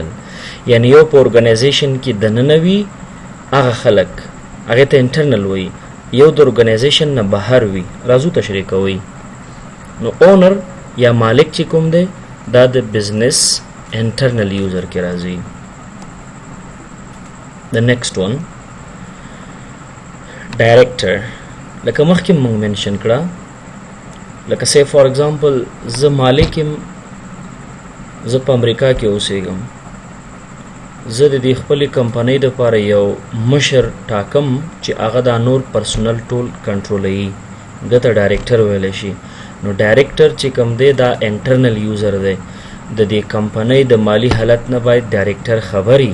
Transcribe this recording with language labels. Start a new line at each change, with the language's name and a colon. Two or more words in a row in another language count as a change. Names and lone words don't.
Pashto: یعنی یو په ارګنایزیشن کې دننه وي هغه خلک، هغې ته انټرنل وایي. یو د ارګنایزیشن نه بهر وي. راځو تشریح کوئ. نو اونر یا مالک چې کوم دی دا د
English: business internal user
Pashto: کې راځي.
English: The next one, director.
Pashto: لکه مخکې موږ منشن کړه لکه
English: say for example
Pashto: زه مالک یم، زه په امریکا کې اوسېږم، زه د دې خپلې کمپنۍ دپاره یو مشر ټاکم چې هغه دا نور پرسونل ټول کنټرولوي، ده ته ډایرکټر ویلی شي. نو ډایرکټر چې کوم دی دا
English: internal user
Pashto: دی، د دې کمپنۍ د مالی حالت نه باید ډایرکټر خبري.